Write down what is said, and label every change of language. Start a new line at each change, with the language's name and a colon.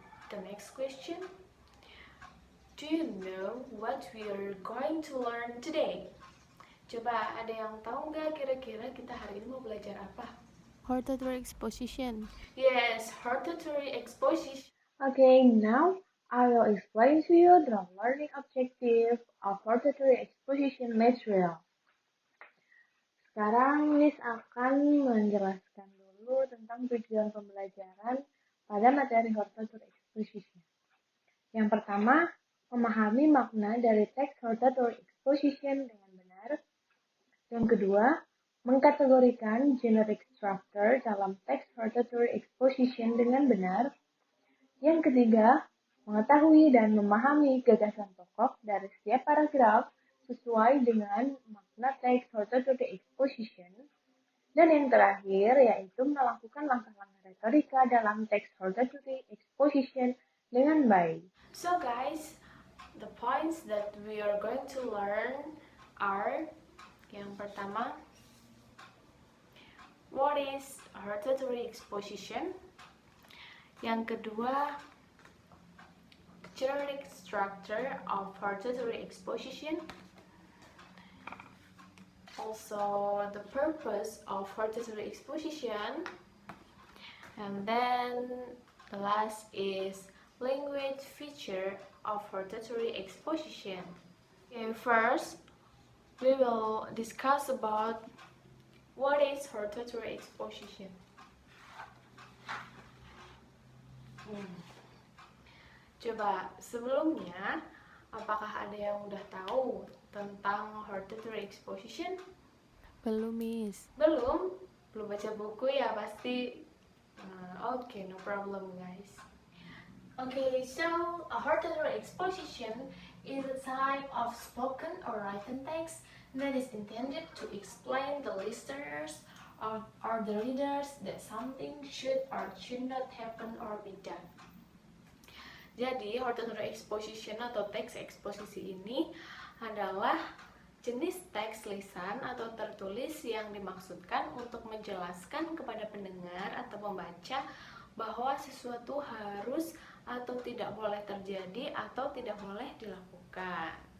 English: The next question. Do you know what we are going to learn today?
Indonesian: Coba, ada yang tahu nggak kira-kira kita hari ini mau belajar apa?
English: Hortatory exposition. Yes, hortatory exposition. Okay, now I will explain to you the learning objective of hortatory exposition material.
Indonesian: Sekarang Miss akan menjelaskan dulu tentang tujuan pembelajaran pada materi hortatory exposition. Yang pertama, memahami makna dari teks hortatory exposition dengan benar. Yang kedua, mengkategorikan generic structure dalam teks hortatory exposition dengan benar. Yang ketiga, mengetahui dan memahami gagasan pokok dari setiap paragraf sesuai dengan makna teks hortatory exposition. Dan yang terakhir, yaitu melakukan langkah-langkah retorika dalam teks hortatory exposition dengan baik.
English: So guys, the points that we are going to learn are,
Indonesian: yang pertama,
English: what is hortatory exposition?
Indonesian: Yang kedua,
English: generic structure of hortatory exposition. Also, the purpose of hortatory exposition. And then the last is language feature of hortatory exposition. Okay, first, we will discuss about what is hortatory exposition.
Indonesian: Coba sebelumnya, apakah ada yang udah tahu tentang hortatory exposition? Belum, Miss. Belum baca buku ya pasti.
English: Okay, no problem, guys. Okay, so a hortatory exposition is a type of spoken or written text that is intended to explain the listeners or the readers that something should or should not happen or be done.
Indonesian: Jadi, hortatory exposition atau teks eksposisi ini adalah jenis teks lisan atau tertulis yang dimaksudkan untuk menjelaskan kepada pendengar atau pembaca bahwa sesuatu harus atau tidak boleh terjadi atau tidak boleh dilakukan.